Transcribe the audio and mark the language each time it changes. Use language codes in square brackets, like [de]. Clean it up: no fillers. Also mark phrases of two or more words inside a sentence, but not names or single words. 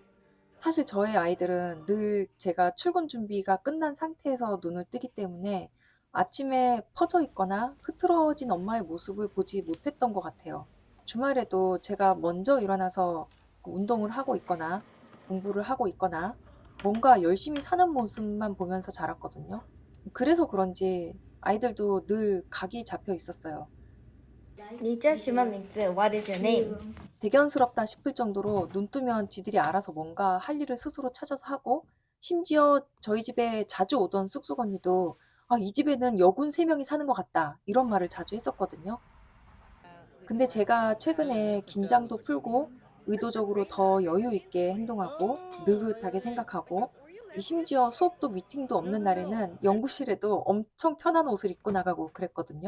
[ko] 사실 저의 아이들은 늘 제가 출근 준비가 끝난 상태에서 눈을 뜨기 때문에 아침에 퍼져 있거나 흐트러진 엄마의 모습을 보지 못했던 것 같아요. 주말에도 제가 먼저 일어나서 운동을 하고 있거나 공부를 하고 있거나 뭔가 열심히 사는 모습만 보면서 자랐거든요. 그래서 그런지 아이들도 늘 각이 잡혀 있었어요. [zh] 你叫什么名字? [en] What is your name? [ko] 대견스럽다 싶을 정도로 눈 뜨면 지들이 알아서 뭔가 할 일을 스스로 찾아서 하고 심지어 저희 집에 자주 오던 쑥쑥 언니도 이 집에는 여군 3명이 사는 것 같다 이런 말을 자주 했었거든요. 근데 제가 최근에 긴장도 풀고 의도적으로 더 여유 있게 행동하고 느긋하게 생각하고 심지어 수업도 미팅도 없는 날에는 연구실에도 엄청 편한 옷을 입고 나가고 그랬거든요.